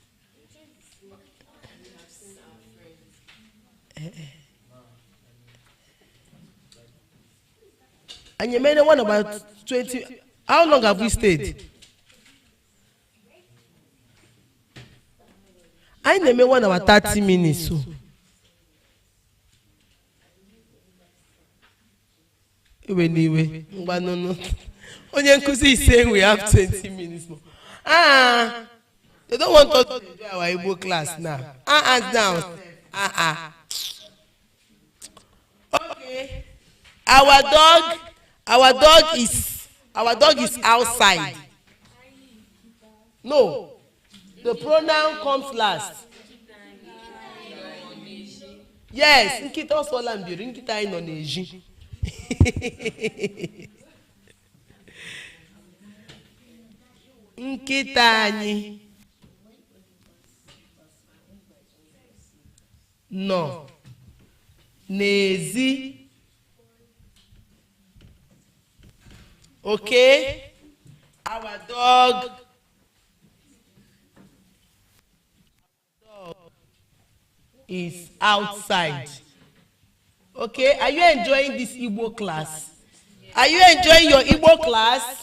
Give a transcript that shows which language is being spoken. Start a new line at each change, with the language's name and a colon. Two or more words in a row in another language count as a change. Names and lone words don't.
English: And you made one about 20. How long have we stayed? I made one about 30 minutes. So. Anyway, no.
Igbo: Onye nkuzi
English: is saying we have 20 minutes more. They don't want us to do our Igbo class now. Now. Okay. Our dog is outside. No. The pronoun comes last. Yes,
Igbo: nkita osola mbiri, nkita anyị nọ n'eji. Nkita anyị nọ n'ezi.
English: Okay? Our dog is outside. Okay? Are you enjoying this Igbo class? Are you enjoying your Igbo class?